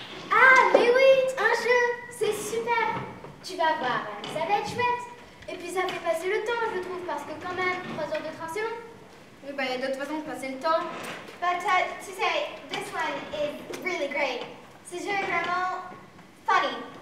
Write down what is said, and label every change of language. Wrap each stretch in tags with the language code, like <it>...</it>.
<fr>Ah, mais oui, un jeu, c'est super. Tu vas voir, ça va être chouette. Et puis ça fait passer le temps, je trouve, parce que quand même, 3 heures de train, c'est long. Oui, bah, il y a d'autres façons de passer le temps.</fr> <en>But to say, this one is really great.</en> <fr>Ce jeu est vraiment funny.</fr>